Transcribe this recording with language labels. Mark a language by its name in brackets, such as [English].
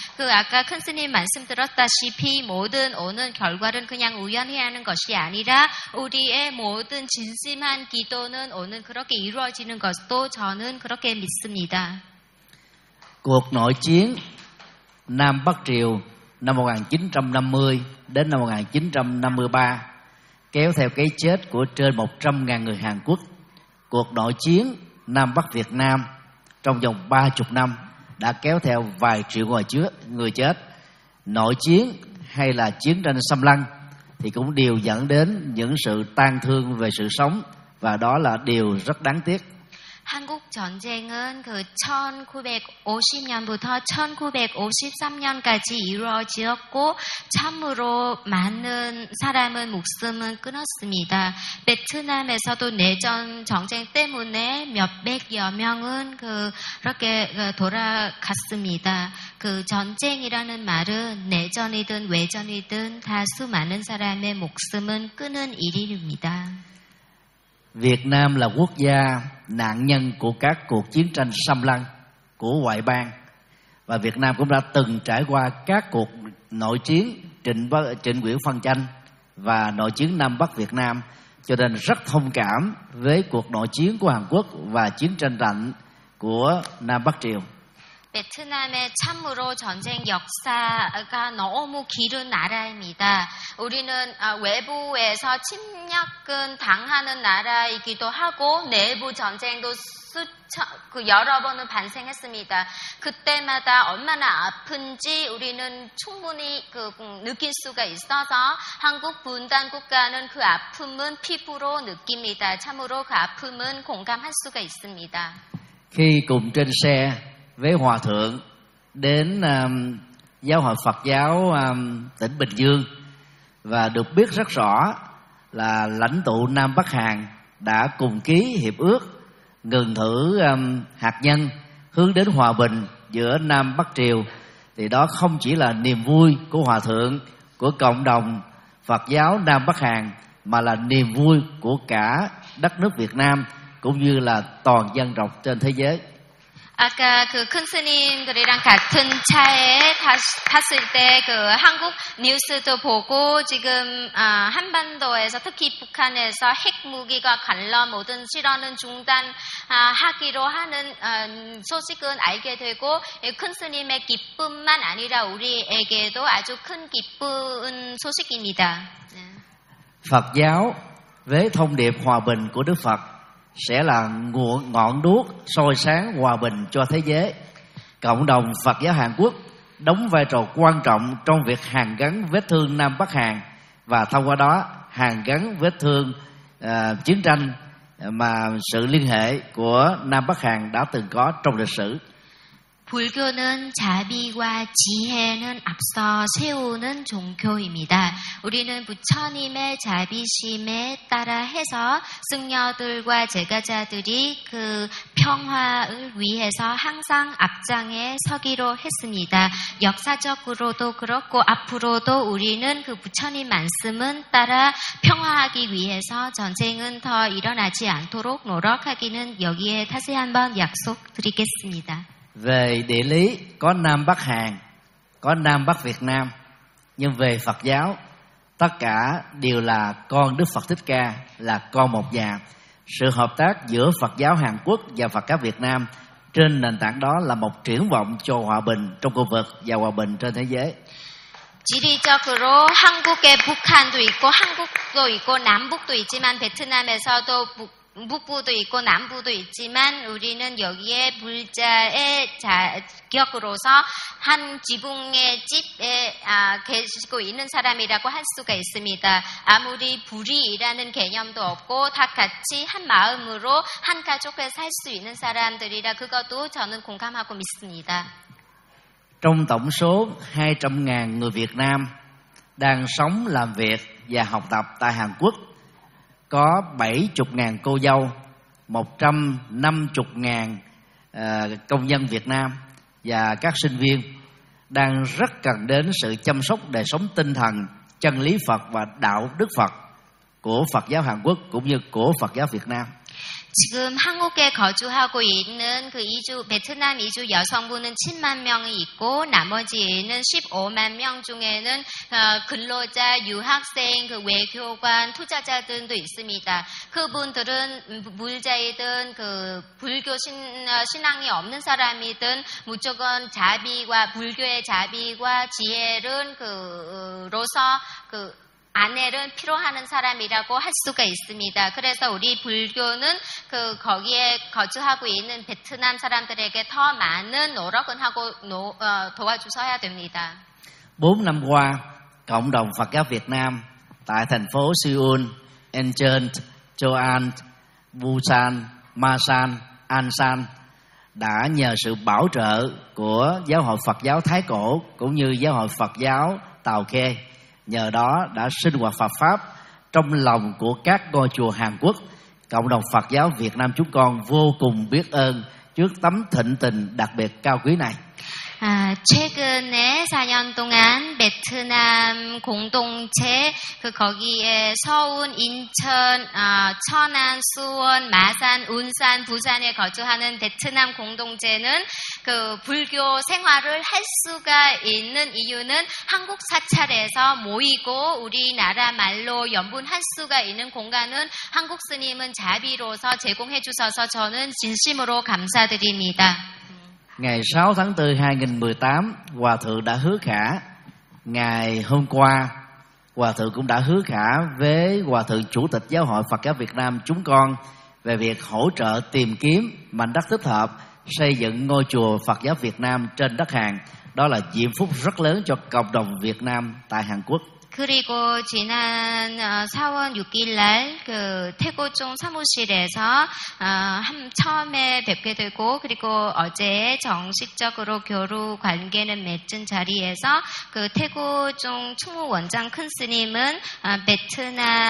[Korean] 그 아까 큰 스님 말씀 들었다시피 모든 오는 결과는 그냥 우연히 하는 것이 아니라 우리의 모든 진심한 기도는 오는 그렇게 이루어지는 것도 저는 그렇게 믿습니다. 국 내전 남북 [Vietnamese] triều năm 1950 đến năm 1953 kéo theo cái chết của trên 100.000 người Hàn Quốc. Cuộc nội chiến Nam Bắc Việt Nam trong vòng 30 năm đã kéo theo vài triệu người chết. Nội chiến hay là chiến tranh xâm lăng thì cũng đều dẫn đến những sự tang thương về sự sống, và đó là điều rất đáng tiếc. [Korean] 한국 전쟁은 그 1950년부터 1953년까지 이루어졌고 참으로 많은 사람은 목숨을 끊었습니다. 베트남에서도 내전 정쟁 때문에 몇백여 명은 그렇게 돌아갔습니다. 그 전쟁이라는 말은 내전이든 외전이든 다 수많은 사람의 목숨을 끊는 일입니다. [Vietnamese] Việt Nam là quốc gia nạn nhân của các cuộc chiến tranh xâm lăng của ngoại bang, và Việt Nam cũng đã từng trải qua các cuộc nội chiến Trịnh Nguyễn phân tranh và nội chiến Nam Bắc Việt Nam, cho nên rất thông cảm với cuộc nội chiến của Hàn Quốc và chiến tranh lạnh của Nam Bắc Triều. [Korean] 베트남의 참으로 전쟁 역사가 너무 길은 나라입니다. 우리는 외부에서 침략군 당하는 나라이기도 하고 내부 전쟁도 그 여러 번은 발생했습니다. 그때마다 얼마나 아픈지 우리는 충분히 느낄 수가 있어서 한국 분단 국가는 그 아픔은 피부로 느낍니다. 참으로 그 아픔은 공감할 수가 있습니다. [Vietnamese] Khi cùng trên xe với Hòa Thượng đến Giáo hội Phật giáo tỉnh Bình Dương và được biết rất rõ là lãnh tụ Nam Bắc Hàn đã cùng ký hiệp ước ngừng thử hạt nhân hướng đến hòa bình giữa Nam Bắc Triều, thì đó không chỉ là niềm vui của Hòa Thượng, của cộng đồng Phật giáo Nam Bắc Hàn, mà là niềm vui của cả đất nước Việt Nam cũng như là toàn dân tộc trên thế giới. [Korean] 아까 그 큰 스님들이랑 같은 차에 탔을 때 그 한국 뉴스도 보고 지금 한반도에서 특히 북한에서 핵무기가 갈라 모든 실험은 중단하기로 하는 소식은 알게 되고 큰 스님의 기쁨만 아니라 우리에게도 아주 큰 기쁜 소식입니다. [Vietnamese] Phật giáo với thông điệp hòa bình của Đức Phật sẽ là ngọn đuốc soi sáng hòa bình cho thế giới. Cộng đồng Phật giáo Hàn Quốc đóng vai trò quan trọng trong việc hàn gắn vết thương Nam Bắc Hàn và thông qua đó hàn gắn vết thương chiến tranh mà sự liên hệ của Nam Bắc Hàn đã từng có trong lịch sử. [Korean] 불교는 자비와 지혜는 앞서 세우는 종교입니다. 우리는 부처님의 자비심에 따라 해서 승려들과 제가자들이 그 평화를 위해서 항상 앞장에 서기로 했습니다. 역사적으로도 그렇고 앞으로도 우리는 그 부처님 말씀은 따라 평화하기 위해서 전쟁은 더 일어나지 않도록 노력하기는 여기에 다시 한번 약속드리겠습니다. [Vietnamese] Về địa lý có Nam Bắc Hàn, có Nam Bắc Việt Nam, nhưng về Phật giáo tất cả đều là con Đức Phật Thích Ca, là con một nhà. Sự hợp tác giữa Phật giáo Hàn Quốc và Phật giáo Việt Nam trên nền tảng đó là một triển vọng cho hòa bình trong khu vực và hòa bình trên thế giới. [Korean] 지리적으로 한국에 북한도 있고 한국도 있고 남북도 있지만 베트남에서도 북부도 있고 남부도 있지만 우리는 여기에 불자의 자격으로서 한 지붕의 집에 계시고 있는 사람이라고 할 수가 있습니다. 아무리 불이라는 개념도 없고 다 같이 한 마음으로 한 가족에 살 수 있는 사람들이라 그것도 저는 공감하고 믿습니다. [Vietnamese] Trong tổng số 200.000 người Việt Nam đang sống, làm việc và học tập tại Hàn Quốc có 70.000 cô dâu, 150.000 công nhân Việt Nam và các sinh viên đang rất cần đến sự chăm sóc đời sống tinh thần, chân lý Phật và đạo đức Phật của Phật giáo Hàn Quốc cũng như của Phật giáo Việt Nam. [Korean] 지금 한국에 거주하고 있는 그 이주 베트남 이주 여성분은 7만 명이 있고 나머지는 15만 명 중에는 근로자, 유학생, 그 외교관, 투자자들도 있습니다. 그분들은 불자이든 그 불교 신앙이 없는 사람이든 무조건 자비와 불교의 자비와 지혜를 그로서 그 아내를 필요하는 사람이라고 할 수가 있습니다. 그래서 우리 불교는 그 거기에 거주하고 있는 베트남 사람들에게 더 많은 노력을 하고 도와주셔야 됩니다. [Vietnamese] 4 năm qua, cộng đồng Phật giáo Việt Nam tại thành phố Seoul, Incheon, Joan, Busan, Masan, Ansan đã nhờ sự bảo trợ của Giáo hội Phật giáo Thái cổ cũng như Giáo hội Phật giáo Tàu Khê. Nhờ đó đã sinh hoạt Phật pháp trong lòng của các ngôi chùa Hàn Quốc. Cộng đồng Phật giáo Việt Nam chúng con vô cùng biết ơn trước tấm thịnh tình đặc biệt cao quý này. [Korean] 최근에 4년 동안 베트남 공동체 그 거기에 서울, 인천, 천안, 수원, 마산, 운산, 부산에 거주하는 베트남 공동체는 그 불교 생활을 할 수가 있는 이유는 한국 사찰에서 모이고 우리나라 말로 연분할 수가 있는 공간은 한국 스님은 자비로서 제공해 주셔서 저는 진심으로 감사드립니다. [Vietnamese] Ngày 6 tháng 4 2018, Hòa Thượng đã hứa khả. Ngày hôm qua, Hòa Thượng cũng đã hứa khả với Hòa Thượng Chủ tịch Giáo hội Phật giáo Việt Nam chúng con về việc hỗ trợ tìm kiếm mảnh đất thích hợp xây dựng ngôi chùa Phật giáo Việt Nam trên đất Hàn. Đó là diễm phúc rất lớn cho cộng đồng Việt Nam tại Hàn Quốc. [Korean] 그리고 지난 4월 6일 날 그 태고종 사무실에서 처음에 뵙게 되고 그리고 어제 정식적으로 교류 관계는 맺은 자리에서 그 태고종 총무원장 큰 스님은 베트남